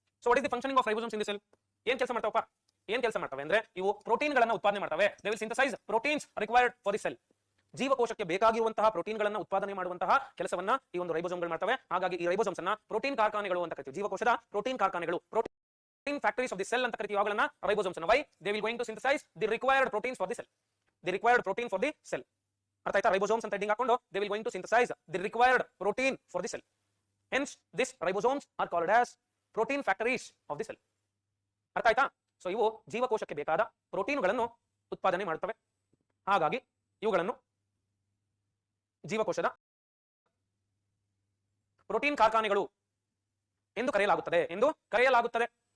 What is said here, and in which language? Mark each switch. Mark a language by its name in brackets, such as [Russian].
[English] So what is the functioning of ribosomes in the cell? [Kannada] ಏನ್ ಕೆಲಸ ಮಾಡ್ತಾವಪ್ಪ? ಏನ್ ಕೆಲಸ ಮಾಡ್ತವೆ ಅಂದ್ರೆ ಇವು ಪ್ರೋಟೀನ್ ಗಳನ್ನ ಉತ್ಪಾದನೆ ಮಾಡ್ತವೆ. [English] They will synthesize proteins required for the cell. [Kannada] ಜೀವಕೋಶಕ್ಕೆ ಬೇಕಾಗಿರುವಂತಹ ಪ್ರೋಟೀನ್ ಗಳನ್ನ ಉತ್ಪಾದನೆ ಮಾಡುವಂತಹ ಕೆಲಸವನ್ನ ಈ ಒಂದು ರೈಬೋಸೋಮ್ಗಳು ಮಾಡ್ತವೆ. ಹಾಗಾಗಿ ಈ ರೈಬೋಸೋಮ್ಸ್ ಅನ್ನ ಪ್ರೋಟೀನ್ ಕಾರ್ಖಾನೆಗಳು ಅಂತ ಕರಿತೀವಿ. ಜೀವಕೋಶದ ಪ್ರೋಟೀನ್ ಕಾರ್ಖಾನೆಗಳು, [English] protein factories of the cell [Kannada] ಅಂತ ಕರಿತೀವಿ ಅವುಗಳನ್ನ ರೈಬೋಸೋಮ್ಸ್ ಅನ್ನು. [English] Why? They will going to synthesize the required proteins for the cell. The required protein for the cell. [Kannada] ಅರ್ಥ ಆಯ್ತಾ? ರೈಬೋಸೋಮ್ಸ್ ಅಂತ ಹೆಡಿಂಗ್ ಹಾಕೊಂಡು [English] they will going to synthesize the required protein for the cell. Hence this ribosomes are called as protein factories of the cell. [Kannada] ಅರ್ಥ ಆಯ್ತಾ? So ಇವು ಜೀವಕೋಶಕ್ಕೆ ಬೇಕಾದ ಪ್ರೋಟೀನ್ಗಳನ್ನು ಉತ್ಪಾದನೆ ಮಾಡುತ್ತವೆ. ಹಾಗಾಗಿ ಇವುಗಳನ್ನು ಜೀವಕೋಶದ ಪ್ರೋಟೀನ್ ಕಾರ್ಖಾನೆಗಳು ಎಂದು ಕರೆಯಲಾಗುತ್ತದೆ.